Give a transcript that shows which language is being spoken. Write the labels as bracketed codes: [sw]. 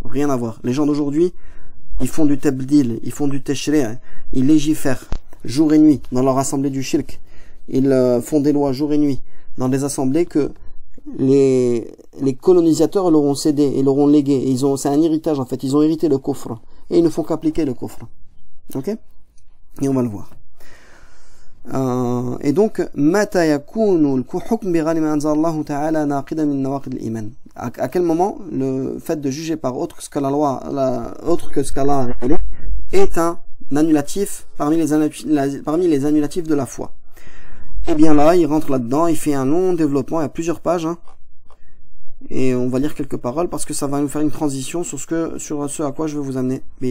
[fr] Rien à voir. Les gens d'aujourd'hui, ils font du tabdil, ils font du tashri', ils légifèrent. jour et nuit dans leur assemblée du shirk. Ils font des lois jour et nuit dans des assemblées que les colonisateurs leur ont cédé et leur ont légué. C'est un héritage en fait. Ils ont hérité le kufr et ils ne font qu'appliquer le kufr. Ok? Et on va le voir. Et donc, [ar] متى يكون الحكم بغير ما أنزل الله تعالى ناقضا من نواقض الإيمان. [fr] À quel moment le fait de juger par autre que ce que la loi, autre que ce qu'Allah a révélé, est un annulatif parmi les annulatifs de la foi? Eh bien là, il rentre là-dedans, il fait un long développement, il y a plusieurs pages, hein, et on va lire quelques paroles parce que ça va nous faire une transition sur ce à quoi je veux vous amener.